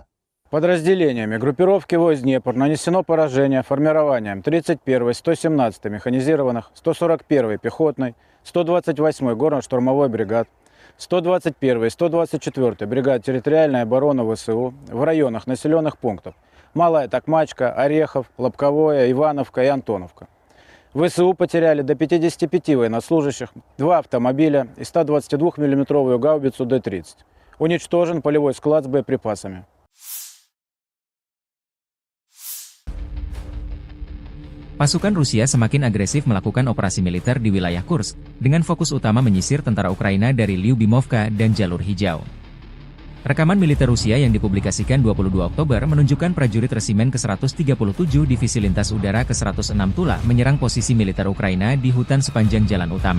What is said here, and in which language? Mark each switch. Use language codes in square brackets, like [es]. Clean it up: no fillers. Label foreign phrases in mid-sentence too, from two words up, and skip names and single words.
[ru] Подразделениями группировки войск «Днепр» нанесено поражение формированием 31-й, 117-й механизированных, 141-й пехотной, 128-й горно-штурмовой бригад, 121-й, 124-й бригад территориальной обороны ВСУ в районах населенных пунктов Малая Токмачка, Орехов, Лобковое, Ивановка и Антоновка. ВСУ потеряли до 55 военнослужащих, 2 автомобиля и 122 мм гаубицу Д-30. Уничтожен полевой склад с боеприпасами. [id] Pasukan Rusia semakin agresif melakukan operasi militer di wilayah Kursk, dengan fokus utama menyisir tentara Ukraina dari Lyubimovka dan Jalur Hijau. Rekaman militer Rusia yang dipublikasikan 22 Oktober menunjukkan prajurit Resimen ke-137 Divisi Lintas Udara ke-106 Tula menyerang posisi militer Ukraina di hutan sepanjang jalan utama.